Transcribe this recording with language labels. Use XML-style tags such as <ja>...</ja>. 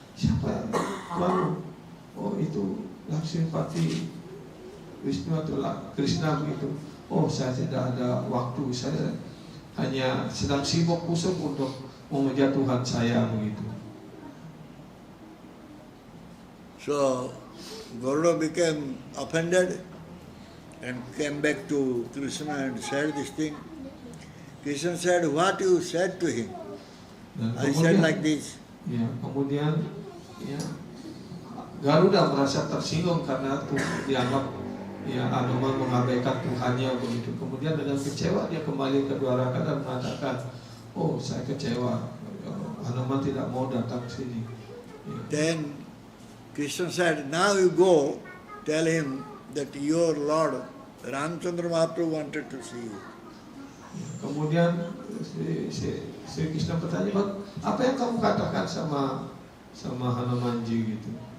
<id>Siapa Tuhan? Oh, itu Lakshmipati, Vishnu atau Krishna begitu. Oh, saya tidak ada waktu. Saya hanya sedang sibuk kusuk untuk memuja Tuhan saya begitu.</id> <en>So Garuda became offended and came back to Krishna and said this thing. Krishna said, what you said to him? I said like this.</en> <id>Ya, kemudian ya, Garuda merasa tersinggung karena dianggap ya Hanuman mengabaikan Tuhannya begitu. Kemudian dengan kecewa dia kembali ke Dwaraka dan mengatakan, oh, saya kecewa, Hanuman tidak mau datang ke sini. Ya.</id> <en>Then Krishna said, now you go, tell him that your Lord Ramchandra Mahaprabhu wanted to see you.</en> <id>Kemudian si Krishna bertanya, apa yang kamu katakan sama Hanumanji gitu?</id>